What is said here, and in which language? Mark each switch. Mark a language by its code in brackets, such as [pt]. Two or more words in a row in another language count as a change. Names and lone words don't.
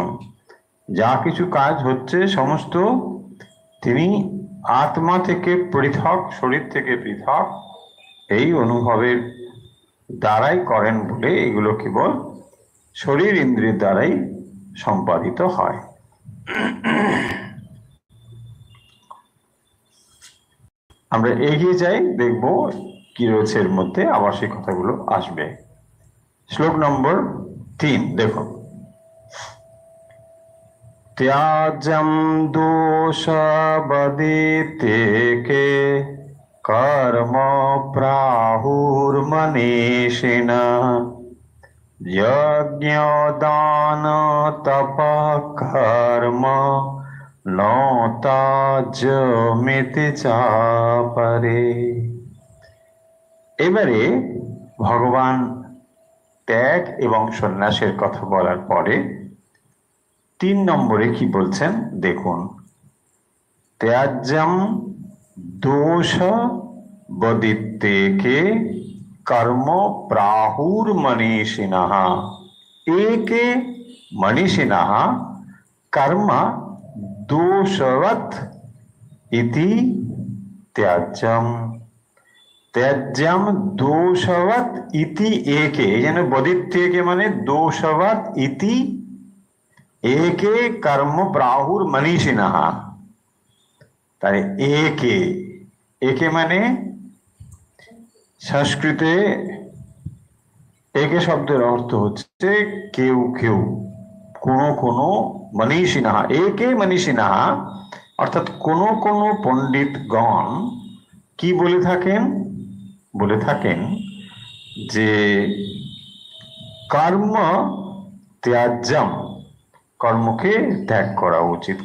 [bn] যা কিছু কাজ হচ্ছে সমস্ত তিনি আত্মা থেকে পৃথক, শরীর থেকে পৃথক, এই অনুভবের দ্বারাই করেন বলে এগুলো কেবল শরীর ইন্দ্রিয়ের দ্বারাই সম্পাদিত হয়। আমরা এগিয়ে যাই, দেখব কি রয়েছে এর মধ্যে, আবার সেই কথাগুলো আসবে। শ্লোক নম্বর 3 দেখো। [sa] त्याज्यं दोषवदितेके कर्म प्राहुर्मनीषिणः यज्ञदान तपः कर्म न त्याज्यमिति चापरे। [bn] এবারে ভগবান ত্যাগ এবং সন্ন্যাসের কথা বলার পরে 3 নম্বরে কি বলছেন দেখুন। [sa] त्याज्यम दोष बदित्तेके कर्म प्राहुर्मनीषिणः एके मनीषिणः कर्म दोषवत् इति त्याज्यम। त्याज्यम दोषवत् इति एके, [bn] এই জন্য [sa] বদিত্তেকে মানে দোষবৎ ইতি একে কর্ম প্রাহুর মনীষিণঃ। [bn] তাই একে, একে মানে সংস্কৃতে একে শব্দের অর্থ হচ্ছে কেউ কেউ, কোনো কোনো মনীষিণাহা, [sa] একে মনীষিণাহা [bn] অর্থাৎ কোনো কোনো পণ্ডিতগণ কি বলে থাকেন, বলে থাকেন যে [sa] কর্ম ত্যাজ্যম, [bn] কর্মকে ত্যাগ করা উচিত।